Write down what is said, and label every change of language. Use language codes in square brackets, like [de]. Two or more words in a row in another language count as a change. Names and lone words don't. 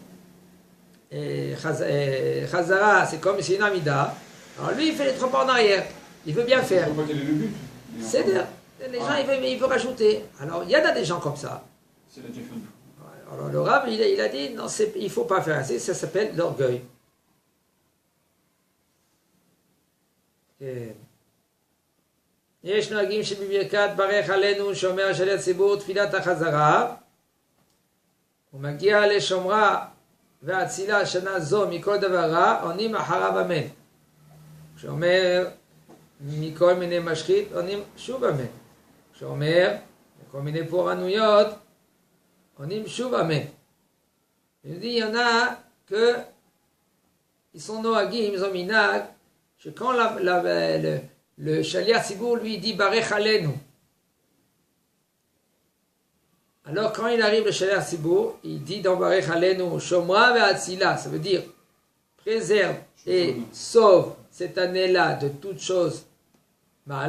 [fr] Et Chazara, c'est comme c'est une Amida. Alors lui, il fait les 3 pas en arrière. Il veut bien faire. Je vois pas quel est le but. C'est les gens, il veut rajouter. Alors, il y en a des gens comme ça. C'est la déjà fait une fois. Alors, le Rav, il a dit, non, il ne faut pas faire ainsi, ça s'appelle l'orgueil. [he] יש נוהגים שבברכת ברך עלינו שומר שליח ציבור תפילת החזרה ומגיע לשומרה והצילה שנה זו מכל דבר רע עונים אחריו אמן. כשאומר מכל מיני משחית עונים שוב אמן. כשאומר מכל מיני פורענויות עונים שוב אמן. [fr] Il dit, il y en a que ils sont noagim, ils ont minag, que quand le [he] שליח ציבור [fr] lui dit [he] ברך עלינו. [fr] Alors quand il arrive le [he] שליח ציבור, [fr] il dit dans [he] ברך עלינו שמרה והצילה, [fr] ça veut dire préserve et sauve cette année-là de toutes choses mal.